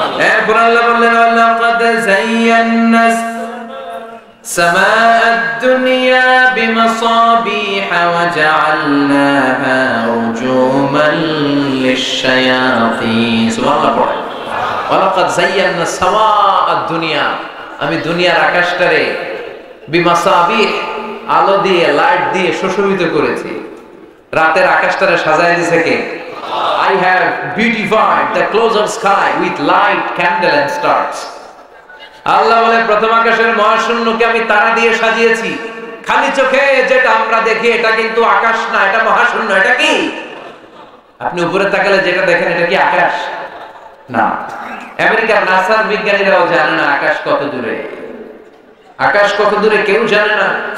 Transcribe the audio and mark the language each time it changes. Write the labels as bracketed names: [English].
[Arabic] এরপর আল্লাহ বললেন, ওয়ালাকাদ যায়্যানাস سماء الدنيا بمصابيح وجعلناها رجوما للشياطين سبحان الله ولقد زينا سماء الدنيا [Bangla] আমি দুনিয়ার আকাশটারে বিমাসাবিহ আলো দিয়ে লাইট দিয়ে সুশোভিত করেছি। রাতের আকাশটারে সাজায় দিয়েছে কে? [English] I have beautified the closer sky with light, candle and stars. [Bangla] আল্লাহ বলে, প্রথম আকাশের মহাশূন্যকে আমি তারা দিয়ে সাজিয়েছি। খালি চোখে যেটা আমরা দেখি এটা কিন্তু আকাশ না, এটা মহাশূন্য। এটা কি? আপনি উপরে তাকালে যেটা দেখেন এটা কি আকাশ? না। আমেরিকার নাসার বিজ্ঞানীরাও জানে না আকাশ কত দূরে। আকাশ কত দূরে কেউ জানে না।